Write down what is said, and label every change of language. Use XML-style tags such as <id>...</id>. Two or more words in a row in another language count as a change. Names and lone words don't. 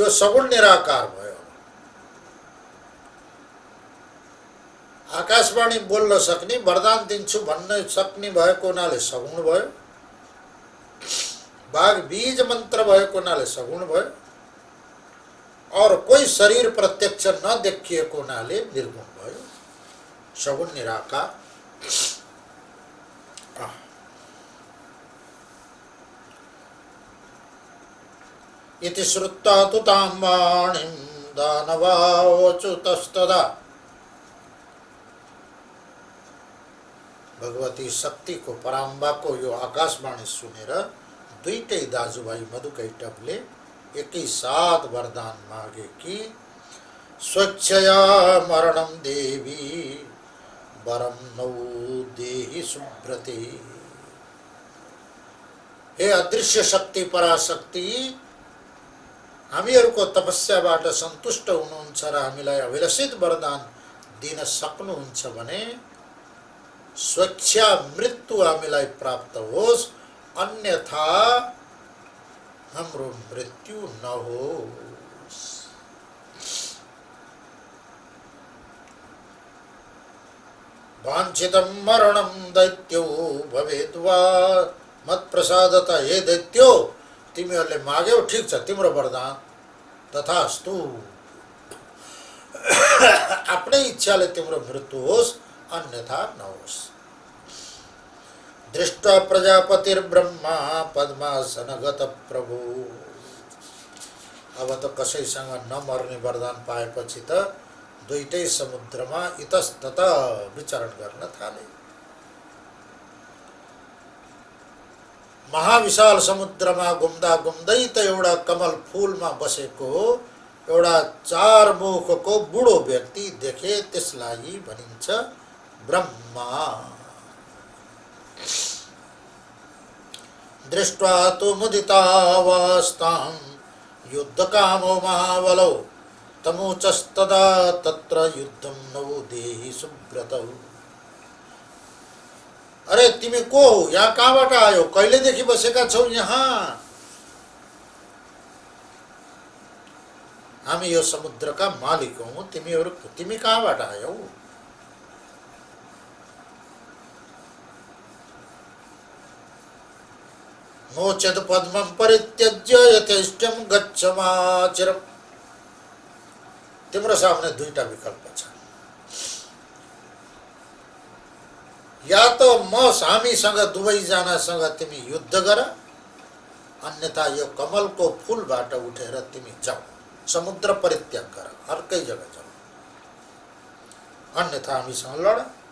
<ne>यो सगुण निराकार भयो। आकाशवाणी बोल्न सक्ने, वरदान दिन्छु भन्न सक्ने भएको हुनाले सगुण भयो। बाघ बीज मंत्र भएको हुनाले सगुण भयो।</ne> <hi>और कोई</hi> <ne>शरीर प्रत्यक्ष नदेखिएको हुनाले निर्गुण भयो। सगुण निराकार।</ne> <sa>इति श्रुत्वा तु तां वाणीं दानवावोचुतस्तदा।</sa> <ne>भगवती शक्ति को, पराम्बा को यो आकाशवाणी सुनेर दुईटै दाजुभाइ मधुकैटभले एकै साथ वरदान मागे कि</ne> <sa>स्वच्छया मरणं देवी वरम नौ देहि सुब्रते।</sa> <ne>हे अदृश्य शक्ति पराशक्ति, हामीहरूको तपस्याबाट सन्तुष्ट हुनुहुन्छ र हामीलाई अभिलषित वरदान दिन सक्नुहुन्छ भने स्वच्छा मृत्यु हामीलाई प्राप्त होस्, अन्यथा हाम्रो मृत्यु नहोस्।</ne> <sa>वाञ्छितं मरणं दैत्यो भवेद् वा मत्प्रसादतः।</sa> <ne>हे दैत्यो, तिमीहरूले माग्यौ, ठिक छ, तिम्रो वरदान तथास्तु। आफ्नै इच्छाले तिम्रो मृत्यु होस्, अन्यथा नहोस्।</ne> <sa>दृष्ट्वा प्रजापतिर्ब्रह्मा पद्मासनगत प्रभु।</sa> <ne>अब त कसैसँग नमर्ने वरदान पाएपछि त दुईटै समुद्रमा इतस्तत विचरण गर्न थाले। महाविशाल समुद्रमा घुम्दा घुम्दै त एउटा कमल फूलमा बसेको एउटा 4 मुखको बुढो व्यक्ति देखे। त्यसलाई भनिन्छ ब्रह्मा।</ne> <sa>दृष्ट्वा तु मुदितावस्थां युद्धकामो महाबलौ तमुचस्तदा तत्र युद्धं नौ देहि सुब्रतौ।</sa> <ne>अरे तिमी को हो? यहाँ कहाँबाट आयो? कहिलेदेखि बसेका छौ यहाँ? हामी यो समुद्रका मालिक हौं। तिमी कहाँबाट आयौ?</ne> <sa>नोचेत् पद्मं परित्यज्य यथेष्टं गच्छमाचिरम्।</sa> <ne>तिम्रो सामने दुईटा विकल्प छ।</ne> <hi>या तो</hi> <ne>हामीसँग दुवैजनासँग तिमी युद्ध गर, अन्यथा यो कमलको फूलबाट उठेर तिमी जाऊ, समुद्र परित्याग गर, अर्कै जग्गा जाऊ, अन्यथा हामीसँग लड।</ne>